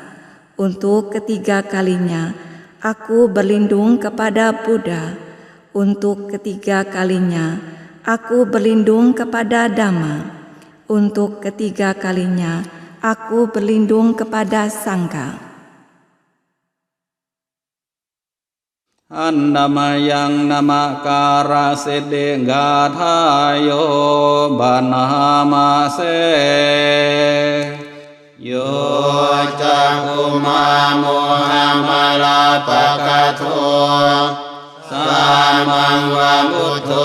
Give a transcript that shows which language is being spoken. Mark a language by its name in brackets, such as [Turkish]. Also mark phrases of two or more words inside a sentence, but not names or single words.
[Indonesian] Untuk ketiga kalinya, aku berlindung kepada Buddha. Untuk ketiga kalinya, aku berlindung kepada Dhamma. Untuk ketiga kalinya, aku berlindung kepada Sangha. [Pali] อันดมายังนามาการาเสเดกาทายโยบานามาเสโย จักขุมาโมหะมาลาปะกะโทสามังวะมุตโต